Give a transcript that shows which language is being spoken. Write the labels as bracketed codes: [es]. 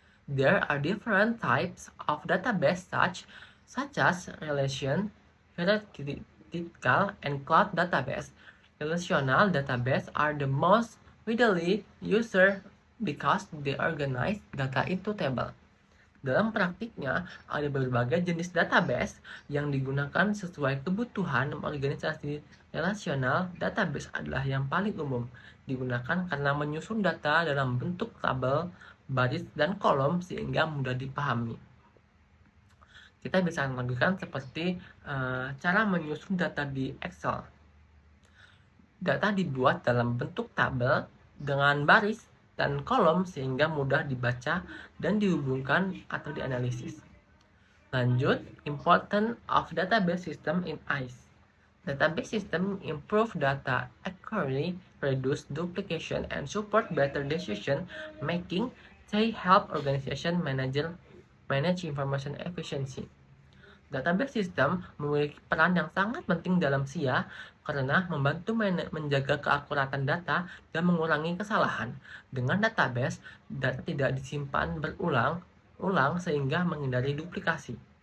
[en] There are different types of database such as relation, hierarchical, and cloud database. Relational database are the most widely used because they organize data into table. [id] Dalam praktiknya, ada berbagai jenis database yang digunakan sesuai kebutuhan organisasi. Relational database adalah yang paling umum digunakan karena menyusun data dalam bentuk tabel, baris, dan kolom sehingga mudah dipahami. Kita bisa lakukan seperti cara menyusun data di Excel. Data dibuat dalam bentuk tabel dengan baris dan kolom sehingga mudah dibaca dan dihubungkan atau dianalisis. Lanjut, [en] important of database system in ICE. Database system improve data accuracy, reduce duplication, and support better decision making. They help organization manage information efficiency. [id] Database system memiliki peran yang sangat penting dalam SIA karena membantu menjaga keakuratan data dan mengurangi kesalahan. Dengan database, data tidak disimpan berulang-ulang sehingga menghindari duplikasi.